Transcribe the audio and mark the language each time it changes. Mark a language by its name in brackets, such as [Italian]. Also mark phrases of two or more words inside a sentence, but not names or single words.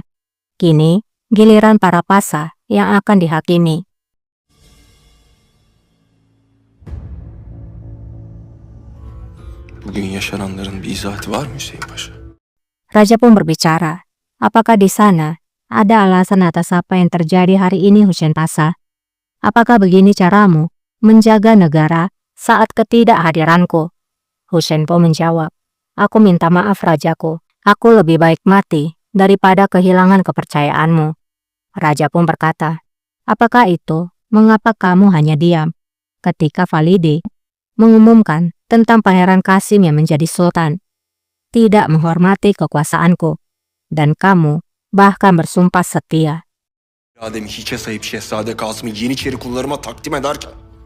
[Indonesian] Kini, giliran para pasa yang akan dihakimi. [Turkish] Bugün yaşananların bir izahatı var mı Hüseyin Paşa? [Indonesian] Raja pun berbicara. Apakah di sana ada alasan atas apa yang terjadi hari ini, Husain Pasa? Apakah begini caramu menjaga negara saat ketidakhadiranku? Husain pun menjawab, aku minta maaf Rajaku. Aku lebih baik mati daripada kehilangan kepercayaanmu. Raja pun berkata, apakah itu mengapa kamu hanya diam ketika Valide mengumumkan tentang Pangeran Kasim yang menjadi sultan, tidak menghormati kekuasaanku, dan kamu bahkan bersumpah setia. [Turkish] İrademi hiçe sayıp Şehzade Kasım'ı Yeniçeri kullarıma takdim ederken